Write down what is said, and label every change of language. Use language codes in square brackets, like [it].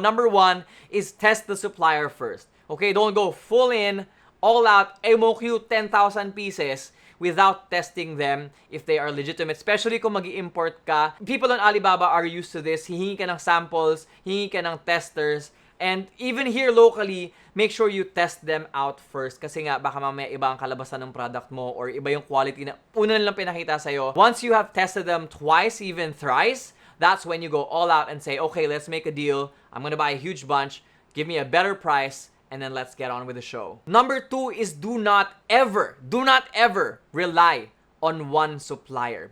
[en] Number 1 is test the supplier first. Okay, don't go full in, all out, MOQ 10,000 pieces without testing them if they are legitimate. Especially [tl] kung mag-i-import ka. [en] People on Alibaba are used to this. [tl] Hihingi ka ng samples, hihingi ka ng testers. [en] And even here locally, make sure you test them out first. [tl] Kasi nga, baka mamaya iba ang kalabasan ng product mo or iba yung quality na una nilang pinakita sa'yo. [en] Once you have tested them twice, even thrice, that's when you go all out and say, okay, let's make a deal. I'm gonna buy a huge bunch. Give me a better price. And then let's get on with the show. Number 2 is do not ever rely on one supplier.